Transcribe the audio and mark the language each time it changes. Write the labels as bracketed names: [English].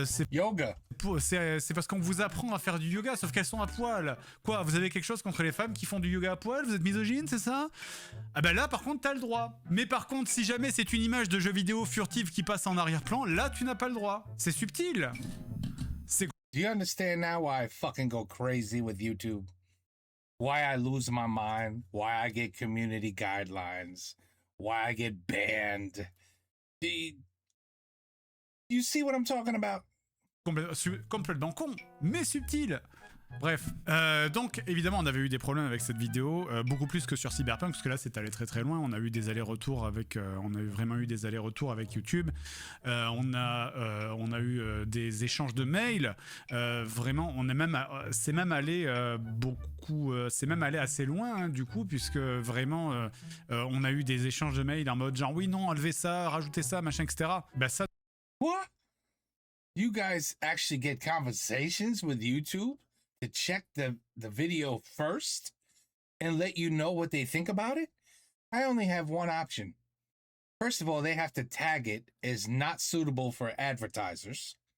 [French] Yoga. C'est parce qu'on vous apprend à faire du yoga, sauf qu'elles sont à poil. Quoi, vous avez quelque chose contre les femmes qui font du yoga à poil? Vous êtes misogyne, c'est ça? Ah ben là, par contre, t'as le droit. Mais par contre, si jamais c'est une image de jeu vidéo furtive qui passe en arrière-plan, là, tu n'as pas le droit. C'est subtil. [English] Do you understand now why I fucking go crazy with YouTube? Why I lose my mind? Why I get community guidelines? Why I get banned? You see what I'm talking about? [French] Complètement con, mais subtil. Bref, donc évidemment on avait eu des problèmes avec cette vidéo, beaucoup plus que sur Cyberpunk, parce que là c'est allé très très loin. On a eu des allers-retours avec, on a vraiment eu des allers-retours avec YouTube. On a eu des échanges de mails. Vraiment, c'est même allé c'est même allé assez loin, hein, du coup, puisque vraiment on a eu des échanges de mails en mode genre oui non enlevez ça, rajoutez ça, machin, etc. Bah ça. [English] What? You guys actually get conversations with YouTube to check the video first and let you know what they think about it? I only have one option. First of all, they have to tag it as not suitable for advertisers.